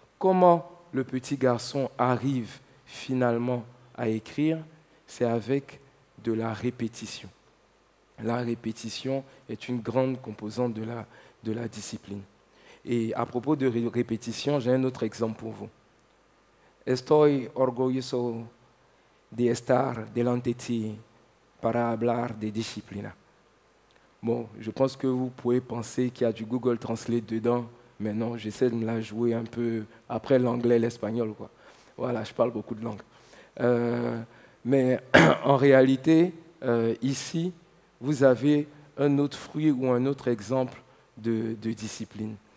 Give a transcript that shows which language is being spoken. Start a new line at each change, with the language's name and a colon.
French: Comment le petit garçon arrive finalement à écrire? C'est avec de la répétition. La répétition est une grande composante de la discipline. Et à propos de répétition, j'ai un autre exemple pour vous.
Spanish: Estoy orgulloso de estar delante de ti para hablar de disciplina.
French: Bon, je pense que vous pouvez penser qu'il y a du Google Translate dedans, mais non, j'essaie de me la jouer un peu après l'anglais, l'espagnol, quoi. Voilà, je parle beaucoup de langues. Mais en réalité, ici, vous avez un autre fruit ou un autre exemple de discipline.